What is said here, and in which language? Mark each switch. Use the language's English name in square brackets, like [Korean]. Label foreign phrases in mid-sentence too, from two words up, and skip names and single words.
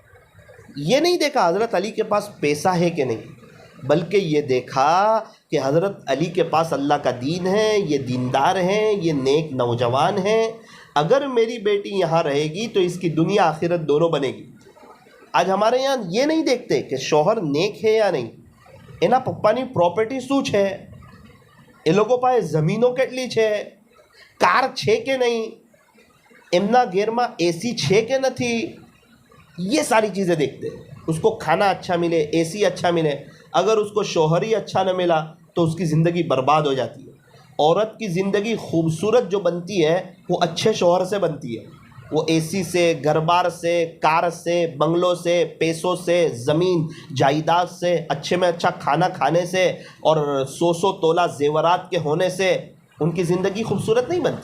[Urdu] یہ نہیں دیکھا حضرت علی کے پاس پیسہ ہے کہ نہیں، بلکہ یہ دیکھا کہ حضرت علی کے پاس اللہ کا دین ہے، یہ دیندار ہیں، یہ نیک نوجوان ہیں، اگر میری بیٹی یہاں رہے گی تو اس کی دنیا آخرت دونوں بنے گی۔ آج ہمارے یہاں یہ نہیں دیکھتے کہ شوہر نیک ہے یا نہیں، [Gujarati] એના પપ્પાની પ્રોપર્ટી શું છે, એ લોકો પાસે જમીનો કેટલી છે, કાર છે કે નહીં, એમના ઘેરમાં એસી છે કે નથી، [Urdu] یہ ساری چیزیں دیکھتے ہیں۔ اس کو کھانا اچھا ملے، اے سی اچھا ملے، اگر اس کو شوہر ہی اچھا نہ ملا تو اس کی زندگی برباد ہو جاتی ہے۔ عورت کی زندگی خوبصورت جو بنتی ہے وہ اچھے شوہر سے بنتی ہے، وہ اے سی سے، گھر بار سے، کار سے، بنگلوں سے، پیسوں سے، زمین جائیداد سے، اچھے میں اچھا کھانا کھانے سے اور 100 تولہ زیورات کے ہونے سے ان کی زندگی خوبصورت نہیں بنتی۔